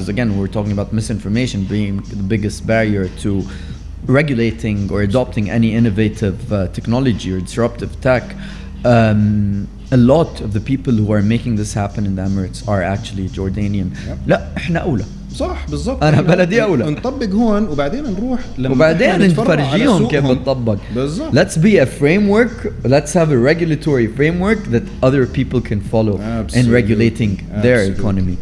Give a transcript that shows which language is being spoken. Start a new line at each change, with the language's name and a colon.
English: Because again, we're talking about misinformation being the biggest barrier to regulating or adopting any innovative technology or disruptive tech. A lot of the people who are making this happen in the Emirates are actually Jordanian. Yep.
Arabic: لا احنا أولى. صح بالضبط. أنا بلدي أولى. نطبق هون وبعدين نروح وبعدين نفرجيهم كيف بتطبق. بالضبط.
English: Let's be a framework. Let's have a regulatory framework that other people can follow in regulating their economy.